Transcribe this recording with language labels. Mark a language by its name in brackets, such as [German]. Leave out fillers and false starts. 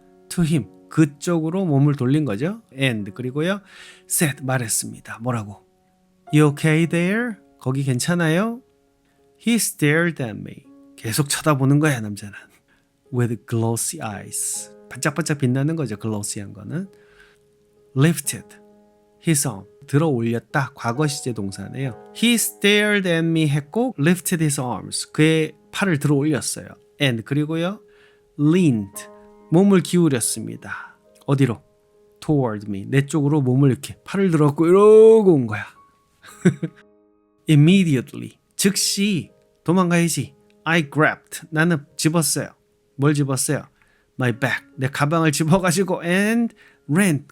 [English] To him, [Korean] 그쪽으로 몸을 돌린 거죠. [English] And, [Korean] 그리고요, [English] said, [Korean] 말했습니다. 뭐라고? [English] You okay there? [Korean] 거기 괜찮아요? [English] He stared at me. [Korean] 계속 쳐다보는 거야, 남자는. [English] With glossy eyes. [Korean] 반짝반짝 빛나는 거죠, glossy한 거는. [English] Lifted his arm. [Korean] 들어 올렸다. 과거 시제 동사네요. [English] He stared at me [Korean] 했고 [English] lifted his arms. [Korean] 그의 팔을 들어 올렸어요. [English] And [Korean] 그리고요, [English] leaned. [Korean] 몸을 기울였습니다. 어디로? [English] Toward me. [Korean] 내 쪽으로 몸을 이렇게 팔을 들었고 이러고 온 거야. [English] Immediately. [Korean] 즉시 도망가야지. [English] I grabbed. [Korean] 나는 집었어요. 뭘 집었어요? [English] My bag. [Korean] 내 가방을 집어가지고 [English] and ran.